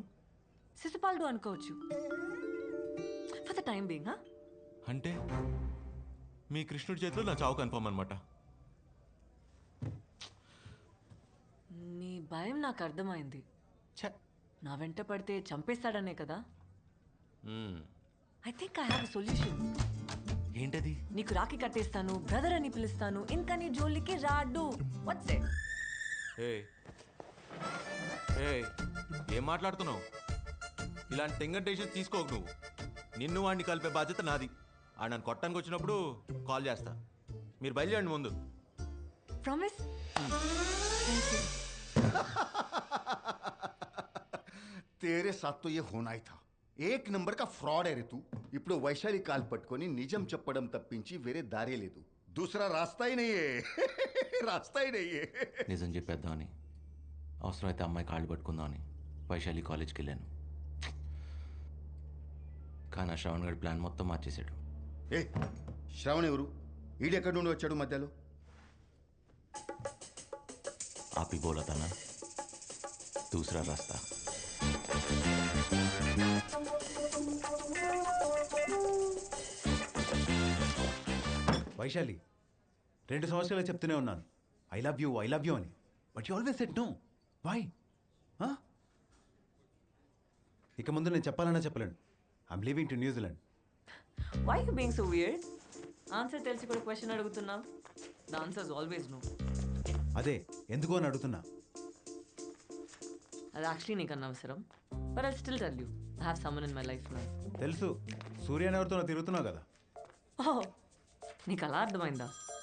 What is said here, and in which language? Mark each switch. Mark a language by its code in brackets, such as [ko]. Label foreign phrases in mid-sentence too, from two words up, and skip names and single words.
[te] శిశుపాలుడు అనుకోవచ్చు [en] for the time being. [te] అంటే మీ కృష్ణుడి చేతిలో నా చావు కన్ఫర్మ్ అనమాట. నీ భయం నాకు అర్థమైంది. నా వెంట పడితే చంపేస్తాడనే కదా? [en] I think I have a solution. [te] ఏంటది? నీకు రాఖీ కట్టేస్తాను, బ్రదర్ అని పిలుస్తాను, ఇంకా నీ జోలికి రాడు. [en] what's it? [te] ఏం మాట్లాడుతున్నావు? ఇలాంటి [en] danger decision [te] తీసుకోకు నువ్వు. నిన్ను వాడిని కలిపే బాధ్యత నాది. ఆ నన్ను కొట్టడానికి వచ్చినప్పుడు కాల్ చేస్తా. మీరు బయలుదేరండి ముందు. [en] ప్రామిస్? [hi] तेरे साथ तो ये होना ही था. एक नंबर का फ्रॉड है रे तू. [te] ఇప్పుడు వైశాలి కాల్ పట్టుకొని నిజం చెప్పడం తప్పించి వేరే దారే లేదు. [hi] दूसरा रास्ता ही नहीं है. रास्ता ही नहीं है. [te] నిజం చెప్పేద్దామని, అవసరమైతే అమ్మాయి కాళ్ళు పట్టుకుందామని వైశాలి కాలేజ్కి వెళ్ళాను. కానీ ఆ శ్రవణ్ గడి ప్లాన్ మొత్తం మార్చేశాడు. ఏ శ్రవణ్ ఎవరు? ఈడెక్కడి నుండి వచ్చాడు మధ్యలో? [hi] आप ही बोला था ना, दूसरा रास्ता. [te] వైశాలి, 2 సంవత్సరాలు చెప్తూనే ఉన్నాను [en] I love you [te] అని. [en] But you always said no. Why? [te] ఇక ముందు నేను చెప్పాలన్నా చెప్పలేను. [en] I'm leaving to New Zealand. Why you being so weird? [te] ఆన్సర్ తెలిసి కూడా క్వశ్చన్ అడుగుతున్నావు. [en] The answer is always no. [te] అదే ఎందుకు అని అడుగుతున్నా. అది యాక్చువల్లీ నీకు అనవసరం. [en] But I still tell you, I have someone in my life now. [te] తెలుసు, సూర్యని ఎవరితో తిరుగుతున్నావు కదా. ఓహ్, నీకు అలా అర్థమైందా?